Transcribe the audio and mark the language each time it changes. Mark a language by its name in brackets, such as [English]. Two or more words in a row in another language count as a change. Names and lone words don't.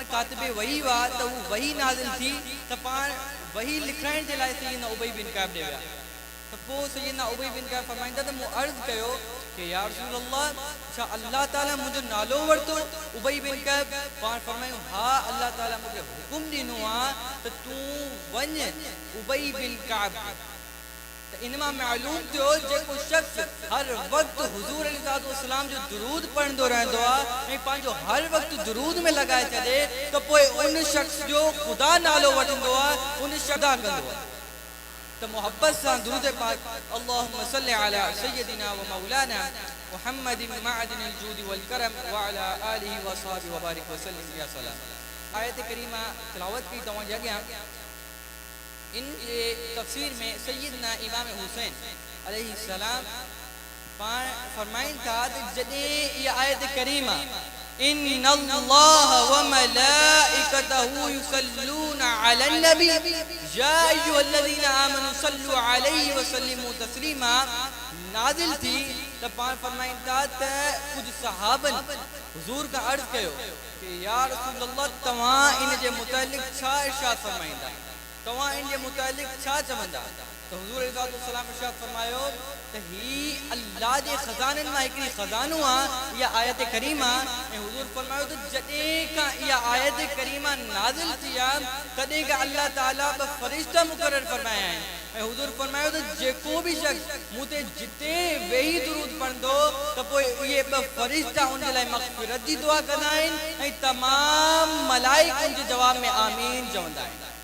[Sindhi] कातिबे वही वा तो वही नाज़िल थी तो पान वही लिखाइण जे लाइ सैयदना उबई बिन कअब दे विया तो पोइ सैयदना उबई बिन कअब फरमाईंदा त मूं अर्ज़ कयो कि [Arabic] يا رسول الله [Sindhi] छा अल्लाह ताला मुंहिंजो नालो वरितो उबई बिन कअब पाण फरमायूं हा अल्लाह ताला मूंखे हुकुम ॾिनो आहे त तूं वञ उबई बिन कअब तो इन मां मालूम थियो जेको शख्स हर वक्त हुजूर अलैहिस्सलाम जो दुरूद पढ़ंदो रहंदो आहे ऐं पंहिंजो हर वक्त दुरूद में लगाए छॾे तो पोइ उन शख्स जो खुदा नालो वठंदो आहे उन शदा कंदो आहे तो मोहब्बत सां दुरूद पाक [Arabic] اللهم صل على سيدنا و مولانا محمد معدن الجود و الكرم و على آله و أصحابه و بارك و سلم يا سلام. [Sindhi] आयत करीमा तिलावत की तवज्जो अॻियां इन तफसीर में सैयदना इमाम हुसैन अलैहिस्सलाम फरमाइन था जदे ये आयत करीमा [Arabic] إن الله و ملائكته يصلون على النبي يا أيها الذين آمنوا صلوا عليه و سلموا تسليما [Sindhi] नाज़िल थी तो पाण फरमाइन था कुछ सहाबन हुजूर का अर्ज कयो कि [Arabic] يا رسول الله [Sindhi] तवां इन जे मुतालिक छा इरशाद फरमाइंदा तवां इन जे मुतालिक छा चवंदा तो हुजूर अलैहिस्सलाम इरशाद फरमायो त ही अल्लाह जे खजानन मां हिकड़ी खजानो आहे या आयत करीमा ऐं हुजूर फरमायो त जडे का या आयत करीमा नाज़िल थी आहे तडे का अल्लाह ताला ब फरिश्ता मुकर्रर फरमाया आहिनि ऐं हुजूर फरमायो त जेको भी शख्स मूंते जिते वेही दुरूद पढ़ंदो त पोइ इहे ब फरिश्ता उन जे लाइ मग़फ़िरत जी दुआ कंदा आहिनि ऐं तमाम मलाइक उन जे जवाब में आमीन चवंदा आहिनि।